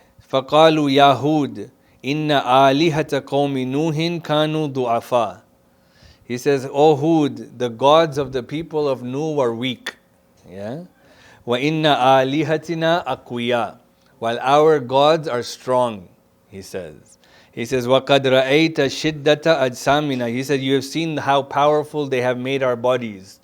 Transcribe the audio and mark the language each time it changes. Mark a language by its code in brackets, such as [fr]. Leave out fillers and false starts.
[ar] فَقَالُوا يَا هُودْ إِنَّ آلِهَةَ قَوْمِ نُوحٍ كَانُوا ضُعَفَاءَ. [en] He says, O Hud, the gods of the people of Nuh were weak. [ar] Yeah? وَإِنَّ آلِهَتِنَا أَقْوِيَاءَ. [en] While our gods are strong, he says. He says, [ar] وَقَدْ رَأَيْتَ شِدَّةَ أَجْسَامِنَا. [en] He said, you have seen how powerful they have made our bodies.